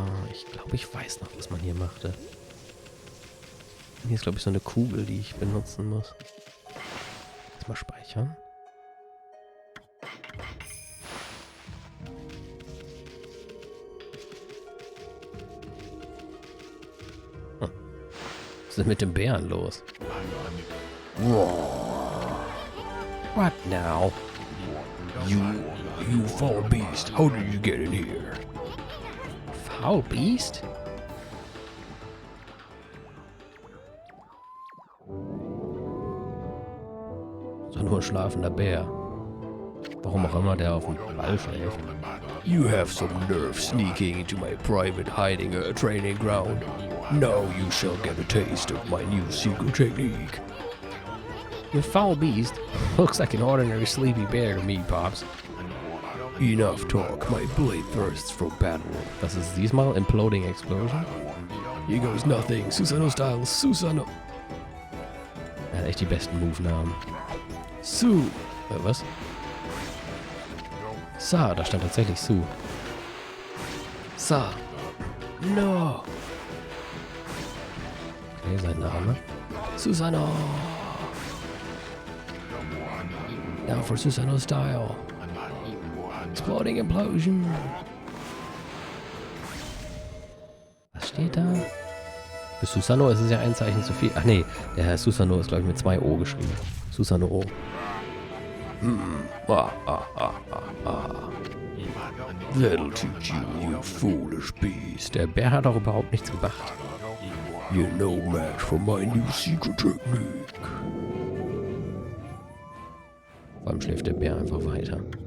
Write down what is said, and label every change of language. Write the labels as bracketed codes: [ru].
[de] Ich glaube, ich weiß noch, was man hier machte. Hier ist, glaube ich, so eine Kugel, die ich benutzen muss. Erstmal speichern. Was ist denn mit dem Bären los? [en] What now? You foul beast, how did you get in here? Foul beast? [de] So nur ein schlafender Bär. Warum auch immer der auf dem Ball schläft. [en] You have some nerve sneaking into my private hiding training ground. Now you shall get a taste of my new secret technique. Your foul beast looks like an ordinary sleepy bear to me, Pops. Enough talk, my blade thirsts for battle. [de] Das ist diesmal [en] Imploding Explosion. Here goes nothing, Susano Style, Susano. [de] Er hat echt die besten Move-Namen. Su. Was? Sa, da stand tatsächlich Su. Sa. No. Okay, sein Name. Susano. [en] Now for Susanoo Style. Exploding Implosion. [de] Was steht da? Für Susanoo ist es ja ein Zeichen zu viel. Ach nee, der Herr Susanoo ist, glaube ich, mit 2 O geschrieben. Susanoo. [en] That'll teach you, you foolish beast. [de] Der Bär hat auch überhaupt nichts gemacht. [en] You're no match for my new secret technique. [de] Vor allem schläft der Bär einfach weiter.